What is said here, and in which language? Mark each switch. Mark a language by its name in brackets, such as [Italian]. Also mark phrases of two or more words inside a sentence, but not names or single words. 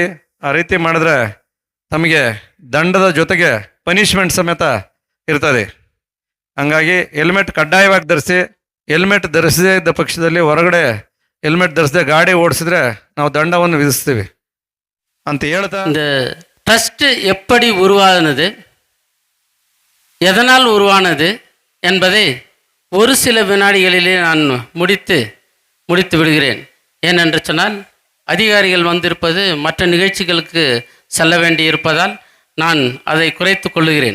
[Kannada] ಆ ರೀತಿ ಮಾಡಿದ್ರೆ ತಮಗೆ ದಂಡದ ಜೊತೆಗೆ ಪನಿಷ್ಮೆಂಟ್ ಸಮೇತ ಇರ್ತದೆ. ಹಂಗಾಗಿ ಹೆಲ್ಮೆಟ್ ಕಡ್ಡಾಯವಾಗಿ ಧರಿಸಿ. ಹೆಲ್ಮೆಟ್ ಧರಿಸದೇ ಇದ್ದ ಪಕ್ಷದಲ್ಲಿ ಹೊರಗಡೆ ಹೆಲ್ಮೆಟ್ ಧರಿಸದೆ ಗಾಡಿ ಓಡಿಸಿದ್ರೆ ನಾವು ದಂಡವನ್ನು ವಿಧಿಸ್ತೀವಿ ಅಂತ ಹೇಳ್ತಾ, [Tamil] இந்த ட்ரஸ்ட் எப்படி உருவானது, எதனால் உருவானது என்பதை ஒரு சில வினாடிகளிலே நான் முடித்து விடுகிறேன். ஏனென்று சொன்னால் அதிகாரிகள் வந்திருப்பது மற்ற நிகழ்ச்சிகளுக்கு செல்ல வேண்டி இருப்பதால் நான் அதை குறைத்து கொள்ளுகிறேன்.